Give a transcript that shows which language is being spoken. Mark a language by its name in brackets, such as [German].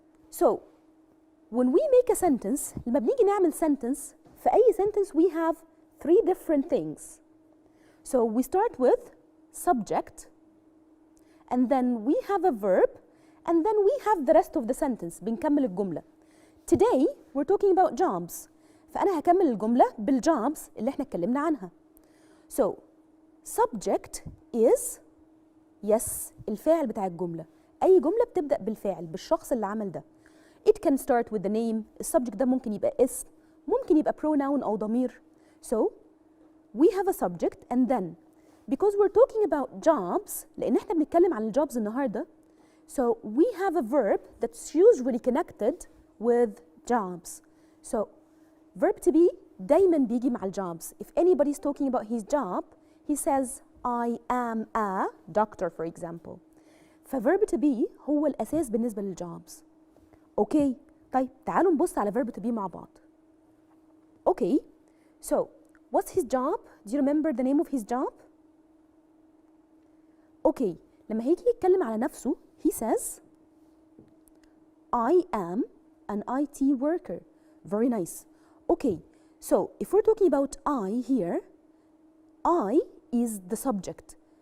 [English] So when we make a sentence, [Arabic] لما بنيجي نعمل [English] sentence, [Arabic] في أي [English] sentence we have three different things. So we start with subject, and then we have a verb, and then we have the rest of the sentence. [Arabic] بنكمل الجملة. [English] Today we're talking about jobs. [Arabic] فأنا هكمل الجملة بالjobs اللي احنا اتكلمنا عنها. [English] So subject is yes [Arabic] الفاعل بتاع الجملة. أي جملة بتبدأ بالفاعل بالشخص اللي عمل ده. [English] It can start with the name. [Arabic] السبجكت ده ممكن يبقى اسم، ممكن يبقى pronoun أو ضمير. [English] So we have a subject, and then because we're talking about jobs [Arabic] لأن احنا بنتكلم عن الجوبز النهارده, [English] so we have a verb that's usually connected with jobs. [Arabic] So verb to be دايما بيجي مع الجوبز. [English] If anybody's talking about his job, he says I am a doctor for example. [Arabic] فverb to be هو الأساس بالنسبة للجوبز. اوكي طيب تعالوا نبص على verb to be مع بعض. [English] Okay so what's his job? Do you remember the name of his job? Okay [Arabic] لما هيجي يتكلم على نفسه [English] he says I am an IT worker. Very nice. Okay, so if we're talking about I here, I is the subject.